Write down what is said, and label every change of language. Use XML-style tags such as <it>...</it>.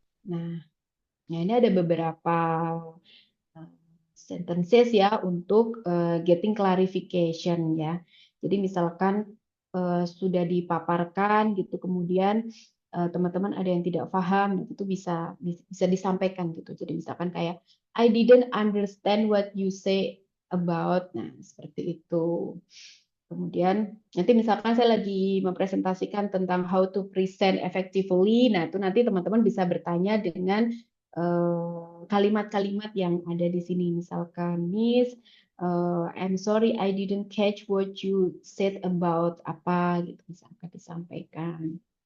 <id>Nah, ini ada beberapa sentences ya untuk getting clarification ya. Jadi misalkan sudah dipaparkan gitu, kemudian teman-teman ada yang tidak paham, itu bisa disampaikan gitu. Jadi misalkan kayak</id> <en>I didn't understand what you say about.</en> <id>Nah, seperti itu. Kemudian nanti misalkan saya lagi mempresentasikan tentang</id> <en>how to present effectively.</en> <id>Nah, itu nanti teman-teman bisa bertanya dengan kalimat-kalimat yang ada di sini.</id> <en>Misalkan, Miss, I'm sorry I didn't catch what you said about</en> <id>apa gitu misalkan disampaikan.</id>